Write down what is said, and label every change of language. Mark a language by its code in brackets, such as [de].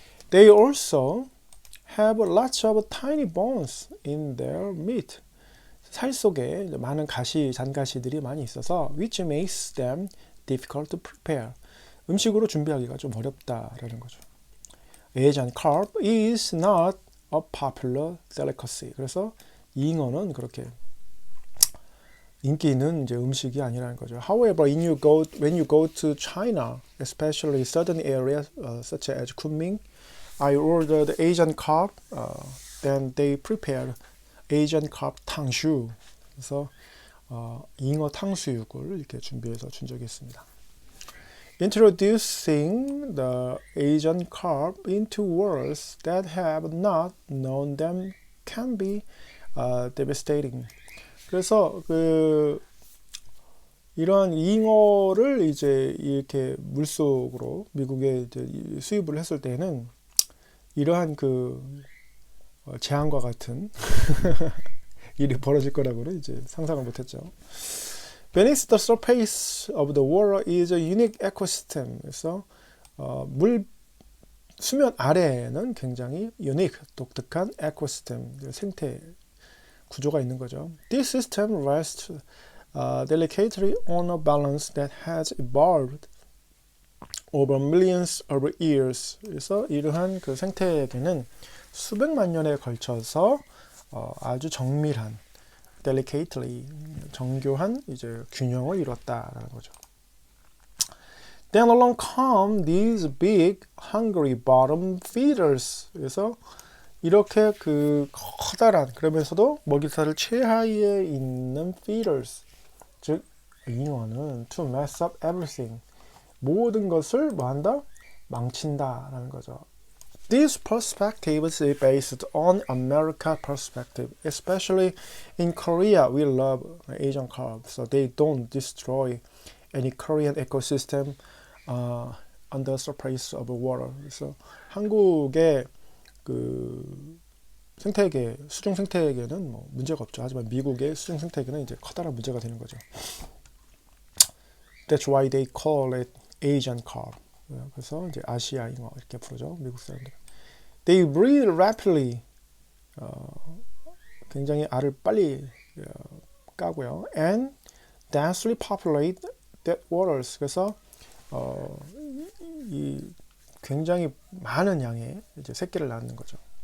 [en] They also have lots of tiny bones in their meat. [ko] 살 속에 많은 가시, 잔가시들이 많이 있어서 [en] which makes them difficult to prepare. [ko] 음식으로 준비하기가 좀 어렵다라는 거죠. [en] Asian carp is not a popular delicacy. [ko] 그래서 잉어는 그렇게 인기 있는 이제 음식이 아니라는 거죠. [en] However, when you go to China, especially certain areas such as Kunming, I ordered Asian carp. Then they prepared Asian carp 탕수. [ko] 그래서 잉어 탕수육을 이렇게 준비해서 준 적이 있습니다. [en] Introducing the Asian carp into worlds that have not known them can be devastating. [ko] 그래서 그 이러한 잉어를 이제 이렇게 물속으로 미국에 이제 수입을 했을 때는 이러한 그 재앙과 같은 일이 벌어질 거라고는 이제 상상을 못했죠. [en] Beneath the surface of the water is a unique ecosystem. [ko] 그래서 물 수면 아래에는 굉장히 unique, 독특한 ecosystem, 생태 구조가 있는 거죠. [en] This system rests delicately on a balance that has evolved over millions of years. [ko] 그래서 이러한 그 생태계는 수백만 년에 걸쳐서 아주 정밀한 delicately 정교한 이제 균형을 이뤘다라는 거죠. [en] Then along come these big hungry bottom feeders. [ko] 그래서 이렇게 그 커다란 그러면서도 먹이사슬 최하위에 있는 feeders, 즉 잉어는 [en] to mess up everything, [ko] 모든 것을 뭐한다? 망친다라는 거죠. [en] This perspective is based on America perspective, especially in Korea. We love Asian carp, so they don't destroy any Korean ecosystem on the surface of water. [ko] 그래서 한국의 그 생태계, 수중 생태계는 뭐 문제가 없죠. 하지만 미국의 수중 생태계는 이제 커다란 문제가 되는 거죠. [en] That's why they call it Asian carp. [ko] 그래서 이제 아시아 잉어 이렇게 부르죠. 미국 사람들. [en] They breed rapidly. [ko] 굉장히 알을 빨리 까고요. [en] And densely populate that waters. [ko] 그래서 이 굉장히 많은 양의 이제 새끼를 낳는 거죠.